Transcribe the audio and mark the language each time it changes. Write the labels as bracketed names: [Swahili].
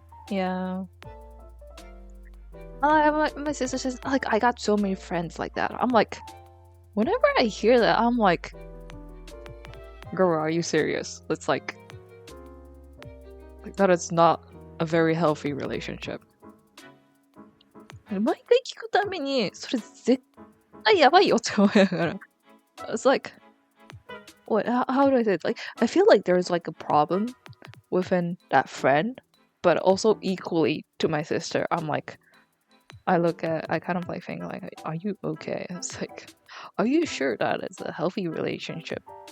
[English] Yeah. My sister says, like, I got so many friends like that. I'm like, whenever I hear that, I'm like, girl, are you serious? It's like that is not a very healthy relationship. [Japanese] 毎回聞くために、それ絶対やばいよって思いながら。 [English] It's like, how do I say it? Like, I feel like there's like a problem within that friend, but also equally to my sister. I'm like, I kind of like think like, are you okay? It's like, are you sure that it's a healthy relationship?